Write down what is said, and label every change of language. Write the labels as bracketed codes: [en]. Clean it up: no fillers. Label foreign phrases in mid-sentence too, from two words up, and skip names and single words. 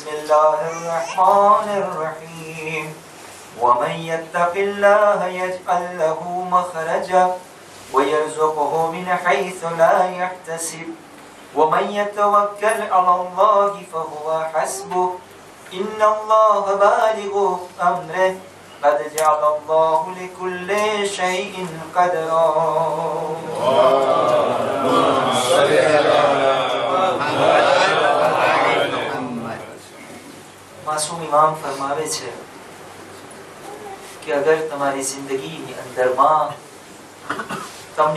[ar] الله الرحمن الرحيم ومن يتق الله يجعل له مخرجا ويرزقه من حيث لا يحتسب ومن يتوكل على الله فهو حسبه إن الله بالغ أمره قد جعل الله لكل شيء قدرا. [gu] માસૂમ ઇમામ ફરમાવે છે કે અગર તમારી જિંદગીની અંદરમાં તમને